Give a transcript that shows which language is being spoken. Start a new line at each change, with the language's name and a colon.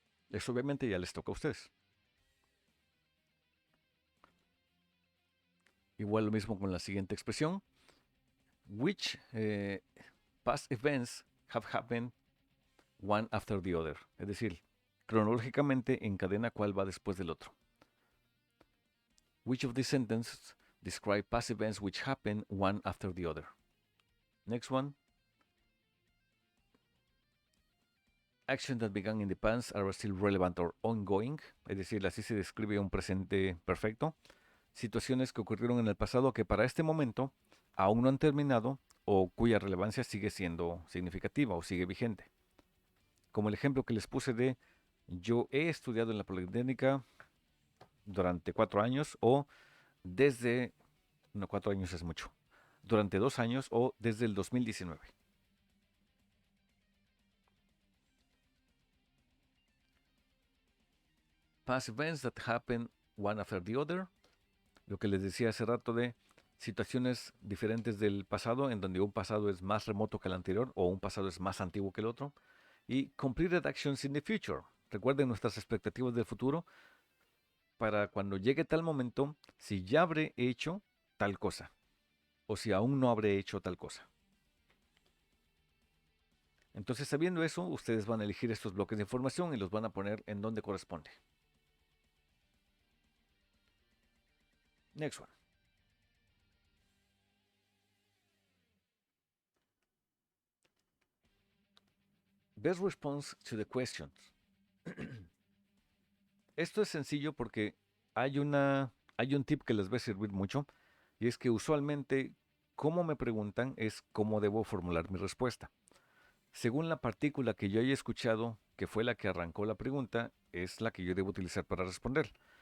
Spanish: Eso obviamente ya les toca a ustedes. Igual lo mismo con la siguiente expresión.
English: Which past events have happened one after the other?
Spanish: Es decir, cronológicamente encadena cuál va después del otro.
English: Which of these sentences describe past events which happen one after the other? Next one. Actions that began in the past are still relevant or ongoing.
Spanish: Es decir, así se describe un presente perfecto. Situaciones que ocurrieron en el pasado que para este momento aún no han terminado o cuya relevancia sigue siendo significativa o sigue vigente. Como el ejemplo que les puse de yo he estudiado en la Politécnica durante 4 años o desde, no, 4 años es mucho, durante 2 años o desde el 2019.
English: Past events that happen one after the other.
Spanish: Lo que les decía hace rato de situaciones diferentes del pasado, en donde un pasado es más remoto que el anterior o un pasado es más antiguo que el otro.
English: Y completed actions in the future.
Spanish: Recuerden nuestras expectativas del futuro para cuando llegue tal momento, si ya habré hecho tal cosa o si aún no habré hecho tal cosa. Entonces, sabiendo eso, ustedes van a elegir estos bloques de información y los van a poner en donde corresponde.
English: Next one. Best response to the questions.
Spanish: Esto es sencillo porque hay un tip que les va a servir mucho y es que usualmente cómo me preguntan es cómo debo formular mi respuesta. Según la partícula que yo haya escuchado, que fue la que arrancó la pregunta, es la que yo debo utilizar para responder.